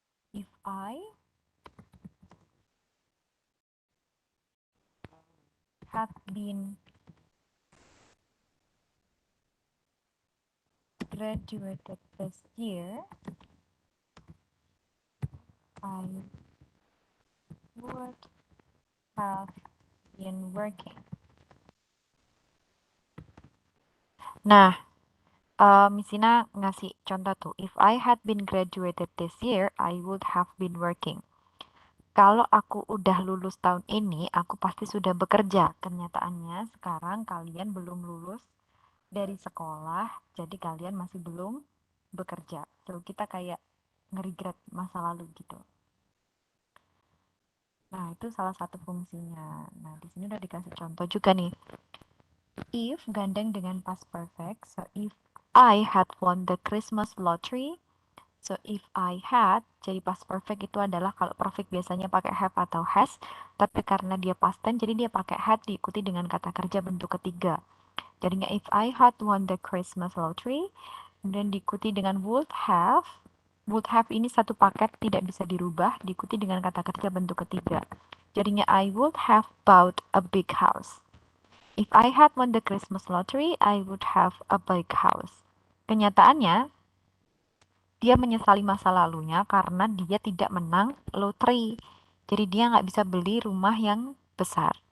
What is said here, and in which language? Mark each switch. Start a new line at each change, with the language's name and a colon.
English: If I had been graduated this year, I would have been working.
Indonesian: Nah, Misina ngasih contoh tuh,
English: if I had been graduated this year, I would have been working.
Indonesian: Kalau aku udah lulus tahun ini, aku pasti sudah bekerja. Kenyataannya sekarang kalian belum lulus dari sekolah, jadi kalian masih belum bekerja. So, kita kayak nge-regret masa lalu gitu. Nah, itu salah satu fungsinya. Nah, di sini udah dikasih contoh juga nih. If gandeng dengan past perfect,
English: so if I had won the Christmas lottery,
Indonesian: so if I had, jadi past perfect itu adalah kalau perfect biasanya pakai have atau has, tapi karena dia past tense, jadi dia pakai had diikuti dengan kata kerja bentuk ketiga. Jadinya
English: if I had won the Christmas lottery,
Indonesian: kemudian diikuti dengan would have ini satu paket tidak bisa dirubah, diikuti dengan kata kerja bentuk ketiga.
English: Jadinya I would have bought a big house. If I had won the Christmas lottery, I would have a big house.
Indonesian: Kenyataannya, dia menyesali masa lalunya karena dia tidak menang lotre. Jadi dia nggak bisa beli rumah yang besar.